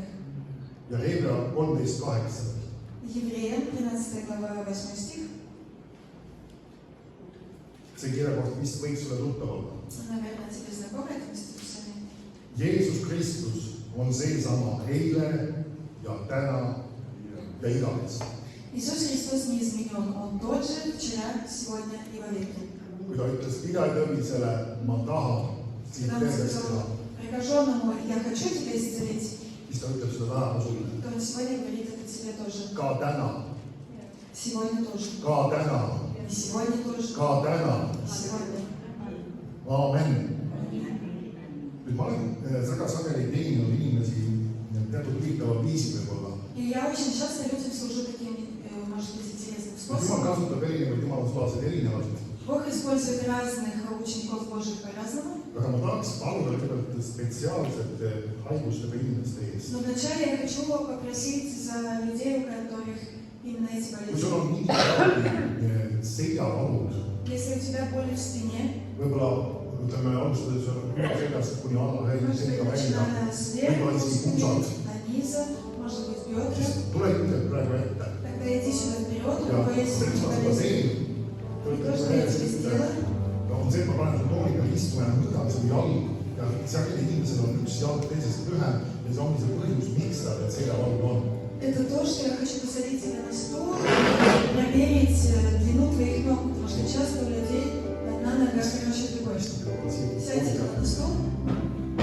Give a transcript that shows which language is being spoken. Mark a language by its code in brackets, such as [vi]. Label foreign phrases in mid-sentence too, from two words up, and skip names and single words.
[et] Ja Hebra 13:8. [ru] Евреям, 13 глава, 8 стих. [et] See kirjakoht vist võiks sulle tuttav olla. [ru] Наверное, тебе знакомо это местописание. [et] Jeesus Kristus on seesama eile ja täna ja igavesti. [ru] Иисус Христос не изменен. Он тот же вчера, сегодня и во веки. [et] Kui ta ütles pidajatõvisele, ma tahan sind [ru] Когда он [et] terveks [ru] сказал [et] teha, [ru] прокаженному, я хочу тебя исцелить, [et] siis ta ütleb seda täna ka sulle. [ru] то он сегодня говорит это тебе тоже. [et] Ka täna, [ru] Сегодня тоже. [et] ka täna, [ru] И сегодня тоже. [et] ka täna. [ru] И сегодня. [et] Aamen. nüüd ma olen väga sageli teeninud inimesi teatud huvitaval viisil võib-olla. [ru] И я очень часто людям служу таким, может быть, интересным [et] Jumal [ru] способом. [et] kasutab erinevaid jumalasulaseid erinevalt. [ru] Бог использует разных учеников Божьих по-разному. [et] Aga ma tahaks paluda kõigepealt spetsiaalsete haigustega inimeste eest. [ru] Но вначале я хочу попросить за людей, у которых именно эти [et] Kui sul [ru] болезни. [et] on mingi seljavalud, [ru] Если у тебя боли в спине, [et] võib-olla ütleme alustades seljast kuni allahelgi [ru] может быть, [et] selga välja, [ru] начиная сверху, [et] võib-olla isegi [ru] спины, [et] puusad, [ru] до низа, может быть, бедра, [et] siis tule ilmselt praegu ette. [ru] тогда иди сюда вперед, у [et] ja [ru] кого есть [et] miks ma seda [ru] болезнь. [et] teen? [ru] И то, что я тебе сделаю, [et] on see, et ma panen selle tooliga istuma ja mõõdan selle jalgu ja sageli inimesel on üks jalg teisest lühem ja see ongi see põhjus, miks tal need seljavalud on. [ru] это то, что я хочу посадить тебя на стол и проверить длину твоих ног, потому что часто у людей одна нога короче другой. Сядьте на стол.